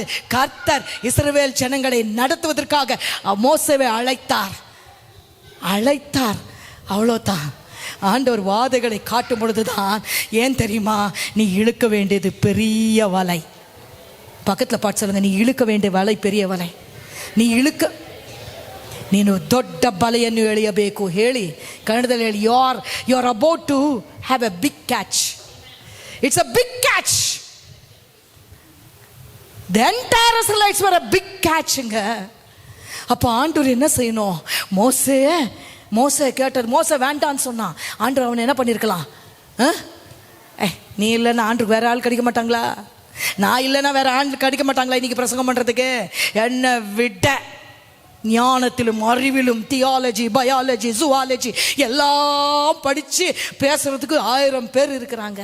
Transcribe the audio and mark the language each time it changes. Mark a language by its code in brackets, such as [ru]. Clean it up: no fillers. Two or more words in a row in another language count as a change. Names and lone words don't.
[ta] கர்த்தர் இஸ்ரவேல் ஜனங்களை நடத்துவதற்காக மோசேவை அழைத்தார். அவ்வளோதான். ஆண்டவர் வாதைகளை காட்டும் பொழுதுதான், ஏன் தெரியுமா, நீ இழுக்க வேண்டியது பெரிய வலை. பக்கத்தில் பாட்டு சொல்லுங்க, நீ இழுக்க வேண்டிய வலை பெரிய வலை. [kn] ನೀನು ದೊಡ್ಡ ಬಲೆಯನ್ನು ಎಳೆಯಬೇಕು. ಹೇಳಿ ಕನ್ನಡದಲ್ಲಿ ಹೇಳಿ, [en] You are about to have a big catch. It's a big catch. The entire Israelites were a big catchங்க. [ta] அப்போ ஆண்டவர் என்ன செய்யணும்? மோசே கேட்டார். மோசே வேண்டான்னு சொன்னான். ஆண்டவர் அவனை என்ன பண்ணியிருக்கலாம்? நீ இல்லைன்னா ஆண்டருக்கு வேற ஆள் கிடைக்க மாட்டாங்களா? நான் இல்லைன்னா வேற ஆள் கிடைக்க மாட்டாங்களா இன்னைக்கு பிரசங்கம் பண்றதுக்கு? என்னை விட ஞானத்திலும் அறிவிலும் [en] theology, biology, zoology [ta] எல்லாம் படிச்சு பேசுறதுக்கு 1000 பேர் இருக்கிறாங்க.